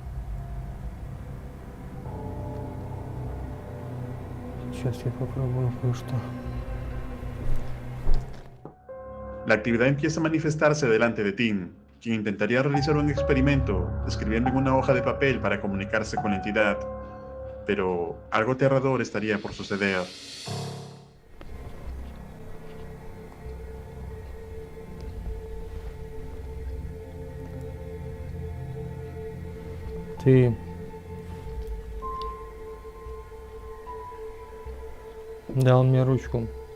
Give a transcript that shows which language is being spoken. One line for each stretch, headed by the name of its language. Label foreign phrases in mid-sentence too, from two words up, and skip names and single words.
Russian: Сейчас я попробую кое-что.
Spanish: La actividad empieza a manifestarse delante de Tim, quien intentaría realizar un experimento, escribiendo en una hoja de papel para comunicarse con la entidad, pero algo aterrador estaría por suceder.
Russian: Ты дал мне ручку.